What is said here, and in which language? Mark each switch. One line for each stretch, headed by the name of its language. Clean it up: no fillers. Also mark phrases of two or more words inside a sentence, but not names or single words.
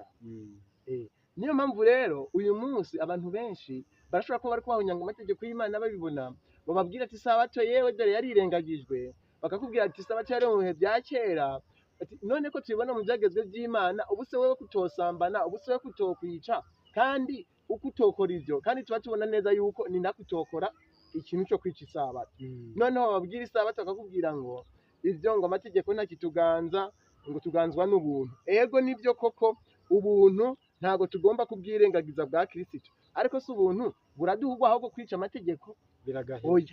Rundi: Niyo mpamvu rero uyu munsi abantu benshi barashobora kuba bari kubahunyanga amategeko y'Imana babibona bababwira ati isabato yewe dore yarirengagijwe bakakubwira ati isabato yari mu bihe bya kera none ko tubibona mu byagezwe by'Imana ubu se wewe kutosambana ubu se wewe kutokwica kandi uko utokora ivyo kandi tuba tubona neza yuko ni nakutokora ikintu cyo kwica isabato noneho bababwira isabato bakakubwira ngo ivyo ngo amategeko ntakituganza ngo tuganzwa n'ubuntu. Ego nivyo koko ubuntu ntago tugomba kubwirengagiza bwa Kristo ariko si ubuntu buraduhugwa ahubwo kwica amategeko biragahoya.